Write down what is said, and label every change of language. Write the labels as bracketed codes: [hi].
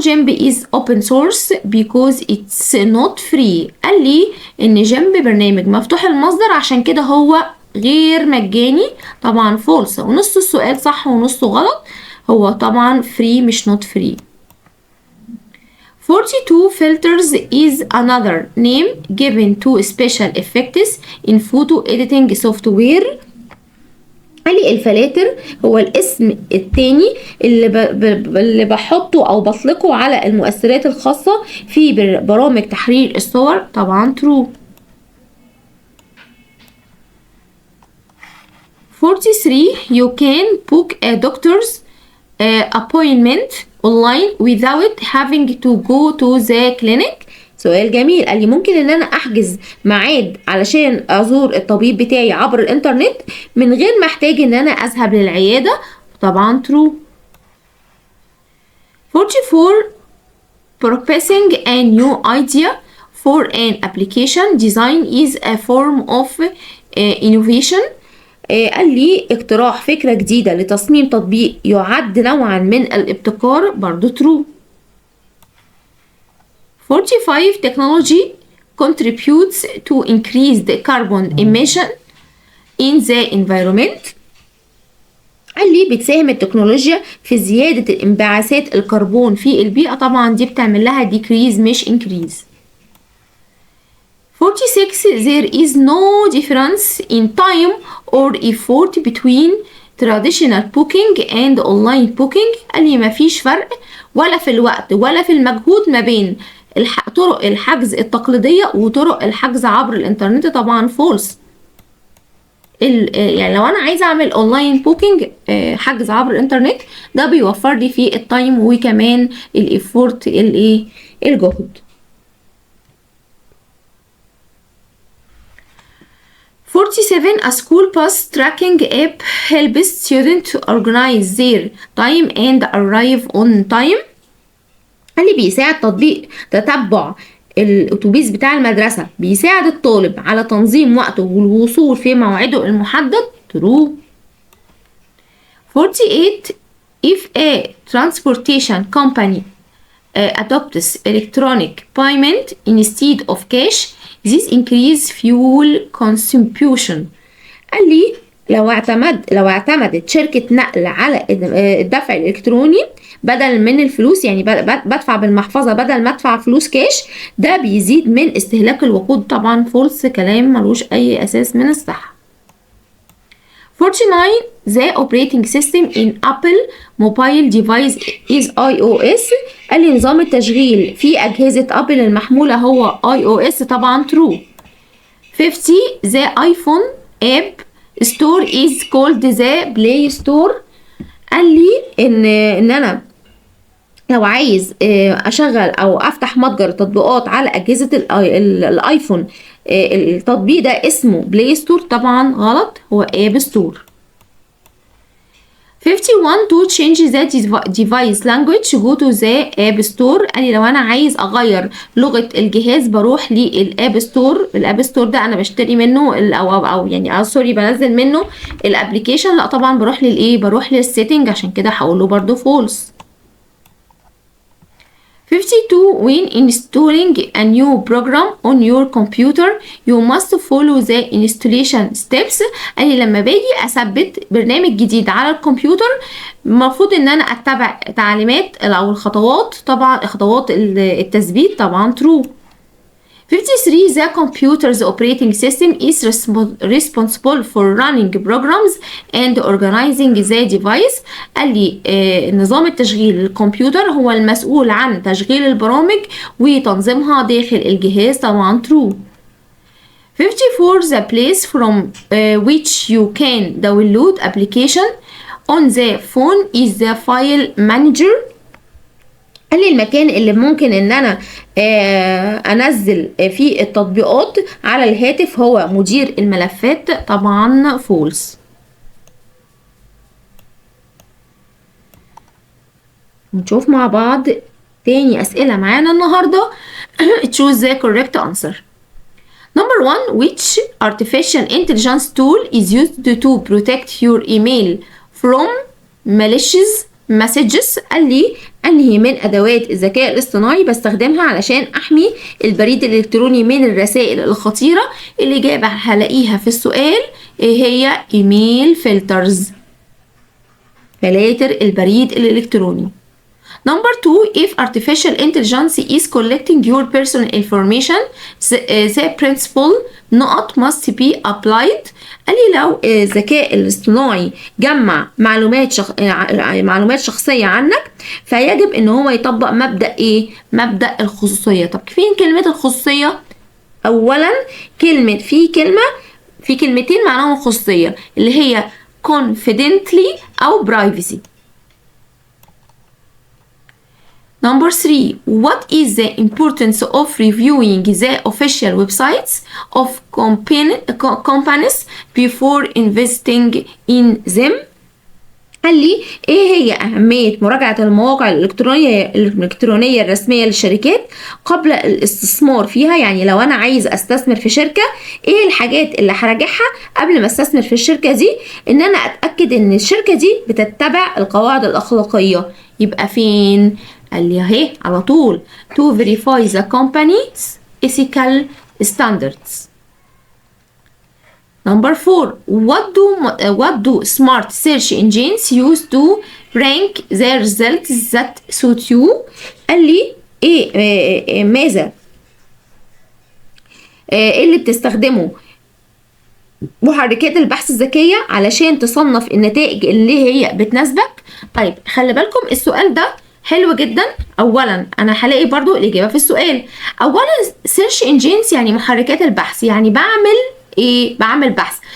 [en] GIMP is open source because it's not free. [ar] قال لي ان GIMP برنامج مفتوح المصدر عشان كده هو غير مجاني. طبعا فولس. ونص السؤال صح ونصه غلط. هو طبعا free مش [en] not free. 42. Filters is another name given to special effects in photo editing software. [ar] قال لي الفلاتر هو الاسم التاني اللي بحطه او بطلقه على المؤثرات الخاصة في برامج تحرير الصور. طبعا true. [en] 43. You can book a doctor's appointment online without having to go to the clinic. [ar] سؤال جميل. قال لي ممكن ان انا احجز ميعاد علشان ازور الطبيب بتاعي عبر الانترنت من غير ما احتاج ان انا اذهب للعيادة. طبعا true. [en] 44. Proposing a new idea for an application design is a form of innovation. [ar] قال لي اقتراح فكرة جديدة لتصميم تطبيق يعد نوعا من الابتكار. برضو true. [en] 45. Technology contributes to increase the carbon emission in the environment. [ar] قال لي بتساهم التكنولوجيا في زيادة انبعاثات الكربون في البيئة. طبعا دي بتعمل لها decrease مش increase. [en] 46. There is no difference in time or effort between traditional booking and online booking. [ar] قال لي مفيش فرق ولا في الوقت ولا في المجهود ما بين طرق الحجز التقليدية وطرق الحجز عبر الانترنت. طبعا فولس. يعني لو انا عايزه اعمل اونلاين بوكينج حجز عبر الانترنت ده بيوفر لي فيه التايم وكمان الايفورت الجهد. [en] 47. A school bus tracking app helps students to organize their time and arrive on time. [ar] قال لي بيساعد تطبيق تتبع الأتوبيس بتاع المدرسة بيساعد الطالب على تنظيم وقته والوصول في موعده المحدد. [en] true. 48 if a transportation company adopts electronic payment instead of cash this increase fuel consumption. [ar] قال لي لو اعتمدت شركة نقل على الدفع الإلكتروني بدل من الفلوس، يعني بدفع بالمحفظة بدل ما ادفع فلوس كاش، ده بيزيد من استهلاك الوقود. طبعا فولس، كلام ملوش أي أساس من الصحة. [en] 49 the operating system in Apple mobile device is iOS. [ar] قال لي نظام التشغيل في أجهزة أبل المحمولة هو iOS. طبعا true. [en] 50 the iPhone app store is called the Play Store. [ar] قال لي ان انا لو عايز اشغل او افتح متجر تطبيقات على اجهزه الايفون، التطبيق ده اسمه بلاي ستور. طبعا غلط، هو اب ستور. [en] 51 to change the device language go to the app store. [ar] قال لي لو انا عايز اغير لغه الجهاز بروح للاب ستور. الاب ستور ده انا بشتري منه او يعني سوري بنزل منه الابلكيشن. لا طبعا بروح للايه، بروح للسيتنج، عشان كده هقول له برده فولس. [en] 52 when installing a new program on your computer you must follow the installation steps. [ar] قال لي لما باجي اثبت برنامج جديد على الكمبيوتر المفروض ان انا اتبع تعليمات او الخطوات، طبعا خطوات التثبيت. طبعا true. [en] 53 the computer's operating system is responsible for running programs and organizing the device. [ar] قال لي نظام التشغيل للكمبيوتر هو المسؤول عن تشغيل البرامج وتنظيمها داخل الجهاز. طبعا true. [en] 54 the place from which you can download application on the phone is the file manager. [ar] قال لي المكان اللي ممكن ان انا انزل فيه التطبيقات على الهاتف هو مدير الملفات. طبعا فولس. نشوف مع بعض تاني اسئله معانا النهارده. [en] choose the correct answer. Number 1 which artificial intelligence tool is used to protect your email from malicious messages. [ar] قال لي انهي من ادوات الذكاء الاصطناعي بستخدمها علشان احمي البريد الالكتروني من الرسائل الخطيره. الاجابه هلاقيها في السؤال ايه هي؟ ايميل فلترز، فلاتر البريد الالكتروني. [en] Number 2 if artificial intelligence is collecting your personal information the principle not must be applied. [ar] قال لي لو الذكاء الاصطناعي جمع معلومات شخصية عنك فيجب ان هو يطبق مبدأ ايه؟ مبدأ الخصوصية. طب فين كلمة الخصوصية؟ اولا في كلمتين معناهم الخصوصية اللي هي confidently او privacy. [en] Number 3 what is the importance of reviewing the official websites of companies before investing in them. [ar] قال لي ايه هي اهمية مراجعة المواقع الالكترونية الرسمية للشركات قبل الاستثمار فيها؟ يعني لو انا عايز استثمر في شركة ايه الحاجات اللي هراجعها قبل ما استثمر في الشركة دي؟ ان انا اتأكد ان الشركة دي بتتبع القواعد الاخلاقية. يبقى فين؟ قال لي اهي على طول [en] to verify the company's ethical standards. Number 4 what do smart search engines use to rank the results that suit you. [ar] قال لي ايه ماذا اللي بتستخدمه محركات البحث الذكية علشان تصنف النتائج اللي هي بتناسبك؟ طيب خلي بالكم السؤال ده حلو جدا. اولا انا هلاقي برضو الاجابه في السؤال. اولا سيرش انجينز يعني محركات البحث، يعني بعمل ايه؟ بعمل بحث.